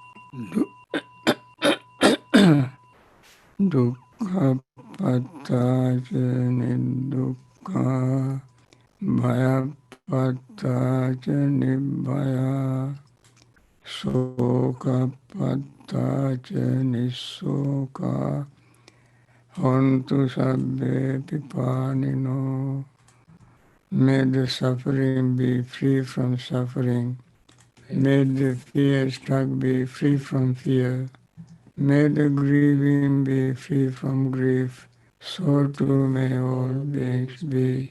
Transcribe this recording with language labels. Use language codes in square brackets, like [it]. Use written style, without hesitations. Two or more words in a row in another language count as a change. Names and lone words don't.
[pi] Du- Dukkha pattaca nidukkha bhaya pattaca nibbhaya soka pattaca nisoka hontu sabbe pipanino. [en] May the suffering be free from suffering. May the fear struck be free from fear. May the grieving be free from grief. So too may all beings be.